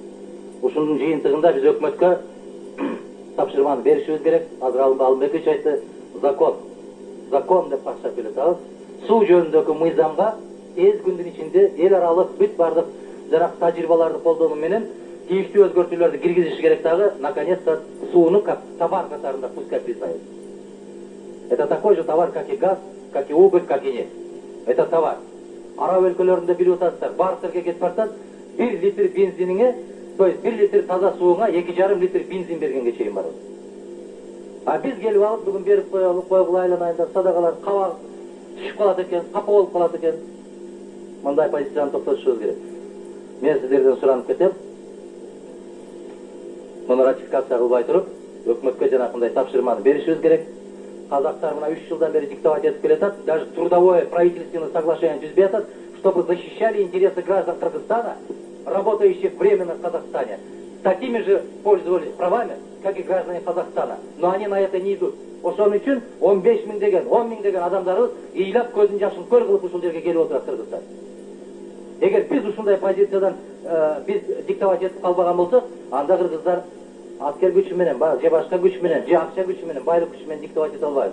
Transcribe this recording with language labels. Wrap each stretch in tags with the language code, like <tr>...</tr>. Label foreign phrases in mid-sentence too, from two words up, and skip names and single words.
<ky>Ушунун жыйынтыгында биз өкмөткө тапшырманы беришибиз керек. Азыр Алымбекович айтты, закон деп баштап келатабыз. Суу жөнүндөгү мыйзамга тез күндүн ичинде эл аралык бүт бардык жанагы тажрыйбаларды колдонуу менен тийиштүү өзгөртүүлөрдү киргизиш керек дагы,</ky> <ru>наконец-то сууну как товар катарында пускай признают. Это такой же товар, как и газ, как и уголь, как и нефть. Это товар.</ru> <ky>Араб өлкөлөрүндө билип атасыздар, бартерге кетип барсат, 1 литр бензиниңе,</ky> <ru>то есть</ru> <ky>1 литр таза сууңа 2,5 литр бензин бергенге чейин барат. А биз келип алып бүгүн берип койгула айланайында садагалар кабак түшүп калат экен, капа болуп калат экен. Мындай позицияны токтотушубуз керек. Мен сиздерден суранып кетем. Муну ратификация кылбай туруп, өкмөткө жанакындай тапшырманы беришибиз керек. Казактар мына 3 жылдан бери диктовать этип келатат,</ky> <ru>даже трудовое правительственное соглашение</ru> <ky>түзбөй атат,</ky> <ru>чтобы защищали интересы граждан Кыргызстана, работающих временно в Казахстане. Такими же пользовались правами, как и граждане Казахстана. Но они на это не идут.</ru> <ky>Ошон үчүн 15 миң деген, 10 миң деген адамдарыбыз ыйлап көздүн жашын көл кылып ушул жерге келип отурат Кыргызстан. Эгер биз ушундай позициядан биз диктовать этип калбаган болсок, анда кыргыздар аскер күчү менен, же башка күч менен, же акча күчү менен, байлык күчү менен диктовать эте албайбыз.</ky>